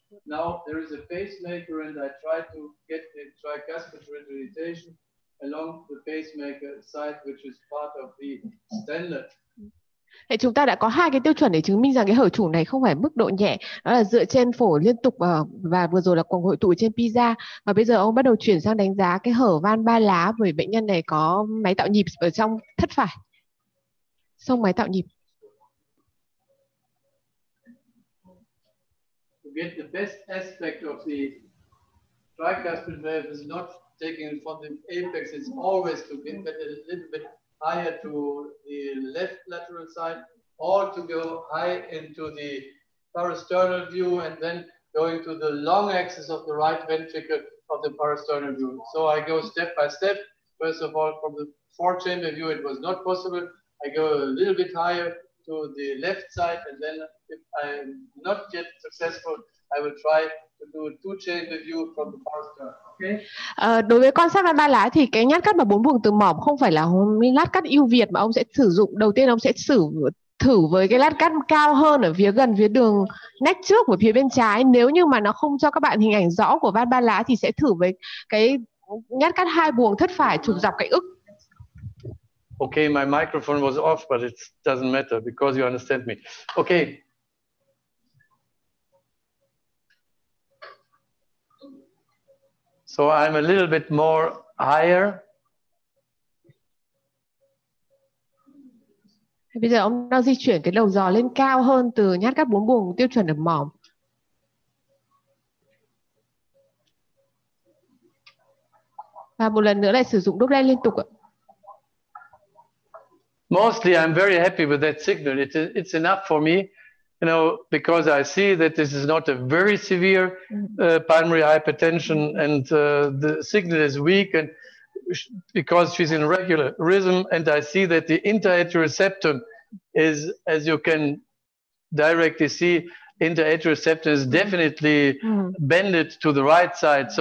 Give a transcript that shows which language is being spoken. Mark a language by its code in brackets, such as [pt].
[en] Now there is a pacemaker, and I try to get the tricuspid regurgitation along the pacemaker side, which is part of the standard. [vi] Thì chúng ta đã có hai cái tiêu chuẩn để chứng minh rằng cái hở chủ này không phải mức độ nhẹ, đó là dựa trên phổ liên tục và vừa rồi là cuồng hội tụ trên PISA. Và bây giờ ông bắt đầu chuyển sang đánh giá cái hở van ba lá bởi bệnh nhân này có máy tạo nhịp ở trong thất phải, xông máy tạo nhịp. [en] To get the best aspect of the tricuspid valve is not taking it from the apex, it's always to get a little bit higher to the left lateral side, or to go high into the parasternal view, and then going to the long axis of the right ventricle of the parasternal view. So I go step by step. First of all, from the four-chamber view, it was not possible. I go a little bit higher to the left side, and then if I'm not yet successful, I will try to do a two-chamber view from the parasternal. Okay. [vi] Đối với quan sát van ba lá thì cái nhát cắt mà 4 buồng từ mỏm không phải là lát cắt ưu việt mà ông sẽ sử dụng. Đầu tiên ông sẽ thử với cái lát cắt cao hơn ở gần phía đường nách trước của phía bên trái. Nếu như mà nó không cho các bạn hình ảnh rõ của van ba lá thì sẽ thử với cái nhát cắt 2 buồng thất phải chụp dọc cái ức. [en] Okay, my microphone was off, but it doesn't matter because you understand me. Okay. So I'm a little bit more higher. [vi] Bây giờ ông đang di chuyển cái đầu giò lên cao hơn từ nhát cắt 4 buồng tiêu chuẩn ở mỏm. Và một lần nữa lại sử dụng đốt len liên tục ạ. [en] Mostly I'm very happy with that signal. It's enough for me, you know, because I see that this is not a very severe pulmonary hypertension, and the signal is weak, and because she's in regular rhythm, and I see that the interatrial septum is, as you can directly see, interatrial septum is definitely bended to the right side.